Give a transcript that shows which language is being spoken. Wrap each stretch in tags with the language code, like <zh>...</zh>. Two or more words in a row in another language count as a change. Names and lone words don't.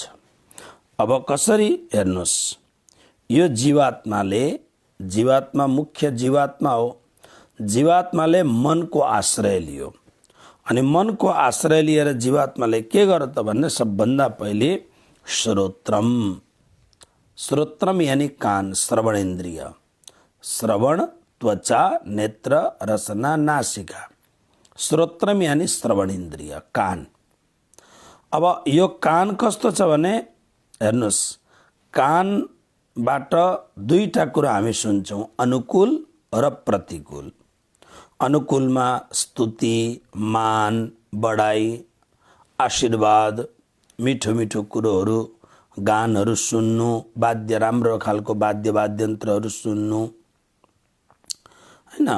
<ne>अब कसरी हेर्नुहोस्, यो जीवात्मा मुख्य जीवात्मा हो। जीवात्माले मनको आश्रय लियो अनि मनको आश्रय लिएर जीवात्माले के गर्यो त भन्ने सबभन्दा पहिले श्रोत्रम, श्रोत्रम यानी कान, श्रवण इन्द्रिय, श्रवण त्वचा नेत्र रसना नासिका, श्रोत्रम यानी श्रवण इन्द्रिय कान। अब यो कान कस्तो छ भने हेर्नुहोस्, कानबाट दुईटा कुरा हामी सुन्छौँ, अनुकूल र प्रतिकूल। अनुकूलमा स्तुति मान बढाई आशीर्वाद मिठो मिठो कुरोहरू गानहरू सुन्नु, वाद्य राम्रो खालको वाद्ययन्त्रहरू सुन्नु हैन।</ne>